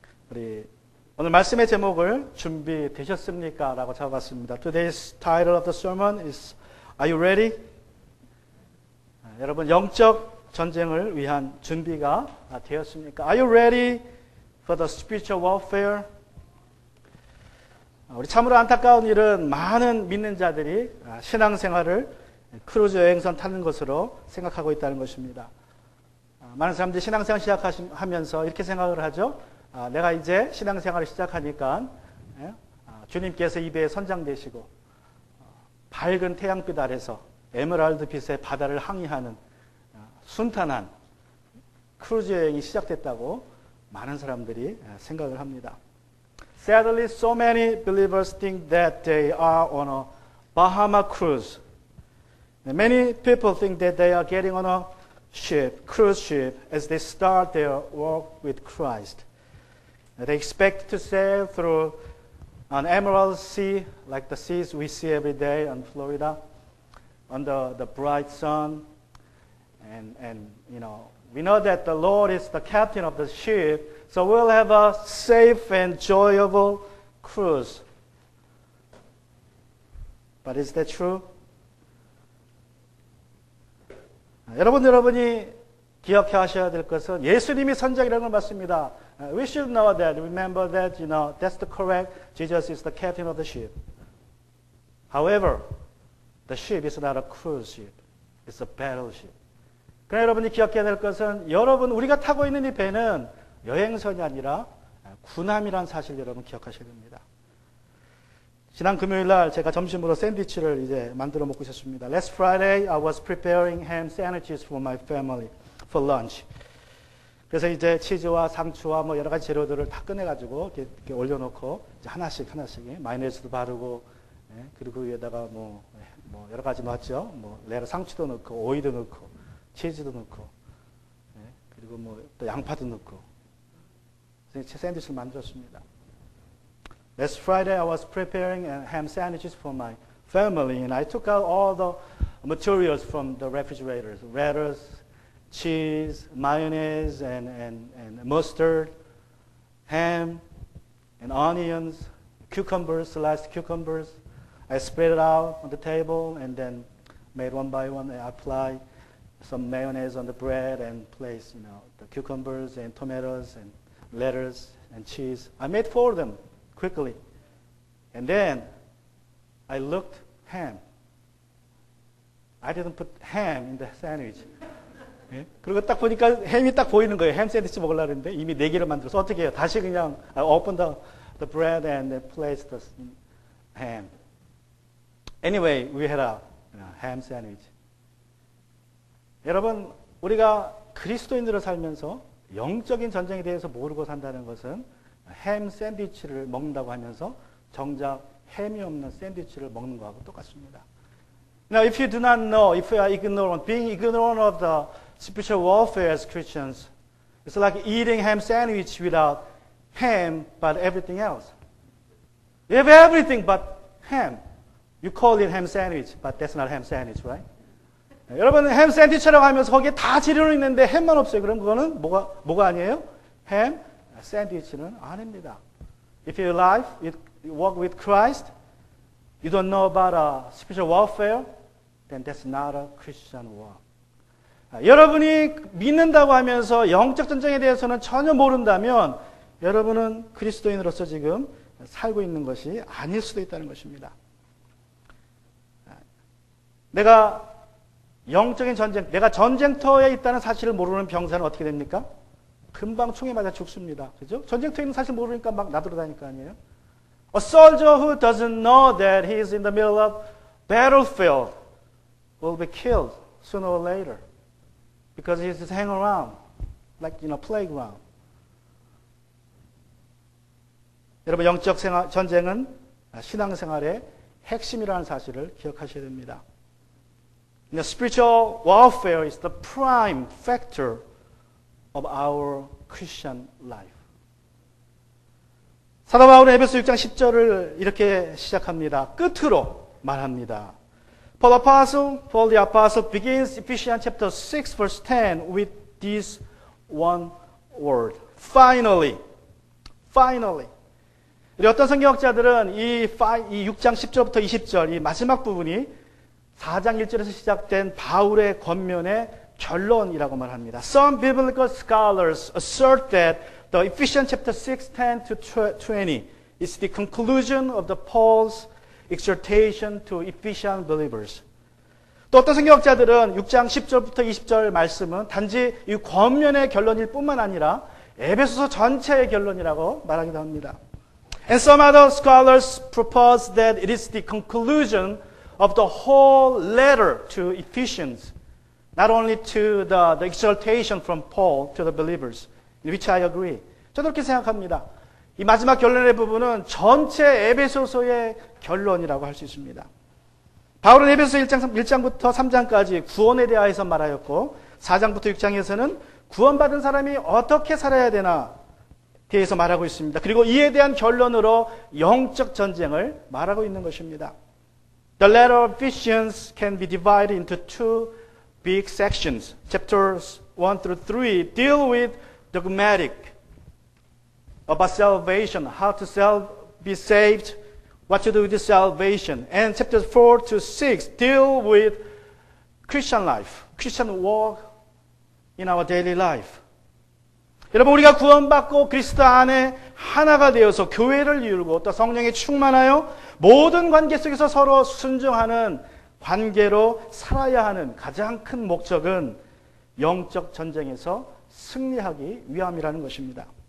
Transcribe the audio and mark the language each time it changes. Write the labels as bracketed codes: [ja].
[ko] 우리 오늘 말씀의 제목을 준비되셨습니까? 라고 잡아봤습니다. [en] Today's title of the sermon is Are you ready? [ko] 여러분 영적 전쟁을 위한 준비가 되었습니까? [en] Are you ready for the spiritual warfare? [ko] 우리 참으로 안타까운 일은 많은 믿는 자들이 신앙생활을 크루즈 여행선 타는 것으로 생각하고 있다는 것입니다. 많은 사람들이 신앙생활 시작하면서 이렇게 생각을 하죠. 내가 이제 신앙생활을 시작하니까 주님께서 입에 선장되시고 밝은 태양빛 아래서 에메랄드빛의 바다를 항해하는 순탄한 크루즈 여행이 시작됐다고 많은 사람들이 생각을 합니다. [en] Sadly, so many believers think that they are on a Bahama cruise. Many people think that they are getting on a cruise ship, as they start their walk with Christ. They expect to sail through an emerald sea, like the seas we see every day in Florida, under the bright sun. And we know that the Lord is the captain of the ship, so we'll have a safe and enjoyable cruise. But is that true? [ko] 여러분이 기억하셔야 될 것은 예수님이 선장이라는 걸 맞습니다. [en] We should know that, remember that, that's the correct. Jesus is the captain of the ship. However, the ship is not a cruise ship. It's a battleship. [ko] 그러나 여러분이 기억해야 될 것은 우리가 타고 있는 이 배는 여행선이 아니라 군함이라는 사실 여러분 기억하셔야 됩니다. 지난 금요일 날 제가 점심으로 샌드위치를 이제 만들어 먹고 있었습니다. [en] Last Friday I was preparing ham sandwiches for my family for lunch. [ko] 그래서 이제 치즈와 상추와 뭐 여러 가지 재료들을 다 꺼내가지고 이렇게 올려놓고 이제 하나씩 마요네즈도 바르고 그리고 위에다가 뭐 여러 가지 넣었죠. 뭐 상추도 넣고 오이도 넣고 치즈도 넣고 그리고 뭐 또 양파도 넣고 그래서 샌드위치를 만들었습니다. [en] Last Friday I was preparing ham sandwiches for my family and I took out all the materials from the refrigerators, lettuce, cheese, mayonnaise and mustard, ham and onions, cucumbers, sliced cucumbers. I spread it out on the table and then made one by one. I applied some mayonnaise on the bread and placed, the cucumbers and tomatoes and lettuce and cheese. I made 4 of them quickly. And then I looked ham. I didn't put ham in the sandwich. [ko] 그리고 딱 보니까 햄이 딱 보이는 거예요. 햄 샌드위치 먹으려고 했는데 이미 4개를 만들어서 어떻게 해요? 다시 그냥 [en] I opened the bread and placed the ham. Anyway, we had a ham sandwich. [ko] 여러분, 우리가 그리스도인으로 살면서 영적인 전쟁에 대해서 모르고 산다는 것은 햄 샌드위치를 먹는다고 하면서 정작 햄이 없는 샌드위치를 먹는 것하고 똑같습니다. [en] Now, if you do not know, if you are ignorant, being ignorant of the spiritual warfare as Christians, it's like eating ham sandwich without ham but everything else. You have everything but ham. You call it ham sandwich, but that's not ham sandwich, right? [ko] 여러분 햄 샌드위치라고 하면서 거기에 다 재료는 있는데 햄만 없어요. 그럼 그거는 뭐가 아니에요? 햄 샌드위치는 아닙니다. [en] If you walk with Christ, you don't know about spiritual warfare, then that's not a Christian walk. [ko] 여러분이 믿는다고 하면서 영적 전쟁에 대해서는 전혀 모른다면 여러분은 그리스도인으로서 지금 살고 있는 것이 아닐 수도 있다는 것입니다. 내가 영적인 전쟁, 내가 전쟁터에 있다는 사실을 모르는 병사는 어떻게 됩니까? 금방 총에 맞아 죽습니다. 그죠? 전쟁터에 있는 사실 모르니까 막 나돌아다닐 거 아니에요? [en] A soldier who doesn't know that he is in the middle of battlefield will be killed sooner or later because he just hang around like playground. [ko] 여러분 영적 전쟁은 신앙생활의 핵심이라는 사실을 기억하셔야 됩니다. [en] The spiritual warfare is the prime factor of our Christian life. [ko] 사도 바울은 에베소 6장 10절을 이렇게 시작합니다. 끝으로 말합니다. [en] Paul the Apostle begins Ephesians chapter 6 verse 10 with this one word. Finally. Finally. [ko] 우리 어떤 성경학자들은 이 6장 10절부터 20절 이 마지막 부분이 4장 1절에서 시작된 바울의 권면의 결론이라고 말합니다. [en] Some biblical scholars assert that the Ephesians chapter 6, 10 to 20 is the conclusion of the Paul's exhortation to Ephesian believers. [ko] 또 어떤 성경학자들은 6장 10절부터 20절 말씀은 단지 이 권면의 결론일 뿐만 아니라 에베소서 전체의 결론이라고 말하기도 합니다. [en] And some other scholars propose that it is the conclusion of the whole letter to Ephesians, not only to the exhortation from Paul to the believers, in which I agree. [ko] 저도 그렇게 생각합니다. 이 마지막 결론의 부분은 전체 에베소서의 결론이라고 할 수 있습니다. 바울은 에베소서 1장부터 3장까지 구원에 대하여서 말하였고 4장부터 6장에서는 구원받은 사람이 어떻게 살아야 되나 대해서 말하고 있습니다. 그리고 이에 대한 결론으로 영적 전쟁을 말하고 있는 것입니다. [en] The letter of Ephesians can be divided into two big sections. Chapters 1 through 3 deal with dogmatic about salvation, how to be saved, what to do with salvation. And chapters 4 to 6 deal with Christian life, Christian walk in our daily life. [ko] 여러분, 우리가 구원받고 그리스도 안에 하나가 되어서 교회를 이루고 또 성령에 충만하여 모든 관계 속에서 서로 순종하는 관계로 살아야 하는 가장 큰 목적은 영적 전쟁에서 승리하기 위함이라는 것입니다.